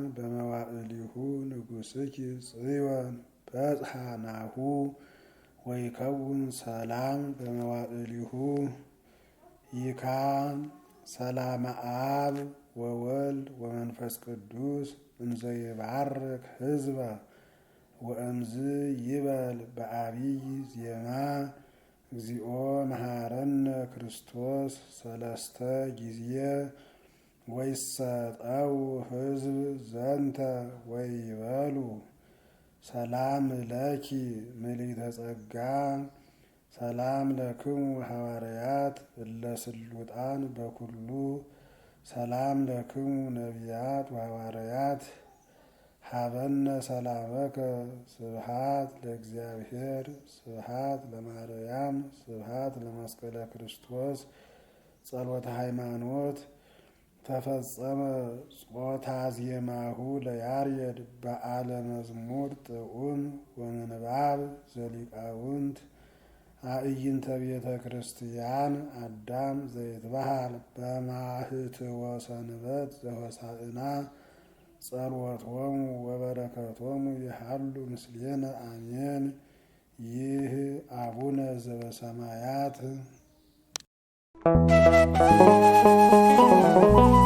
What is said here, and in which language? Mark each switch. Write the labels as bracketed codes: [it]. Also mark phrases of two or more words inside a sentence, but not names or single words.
[gez] በመዋዕሊሁ ንጉሥኪ ጽዮን በጽሐ ናሁ ወይከውን ሰላም በመዋዕሊሁ ይካ ሰላመ አብ ወወልድ ወመንፈስ ቅዱስ እንዘ ይባርክ ሕዝበ ወእምዝ ይበል በአቢይ ዜማ እግዚኦ መሐረነ ክርስቶስ ሰለስተ ጊዜ ወይሰጠው ሕዝብ ዘንተ ወይበሉ ሰላም ለኪ ምልዕተ ጸጋ ሰላም ለክሙ ሐዋርያት እለ ስሉጣን በኩሉ ሰላም ለክሙ ነቢያት ወሐዋርያት ሀበነ ሰላመከ ስብሐት ለእግዚአብሔር ስብሐት ለማርያም ስብሐት ለመስቀለ ክርስቶስ ጸሎተ ሃይማኖት ተፈጸመ ጾታ ዜማሁ ለያሬድ በዓለ መዝሙር ጥዑም ወምንባብ ዘሊቃውንት አዕይንተ ቤተ ክርስቲያን አዳም ዘይትበሃል በማህትወ ሰንበት ዘሆሳዕና ጸሎቶሙ ወበረከቶሙ ይሃሉ ምስሌነ አሜን። ይህ አቡነ ዘበሰማያት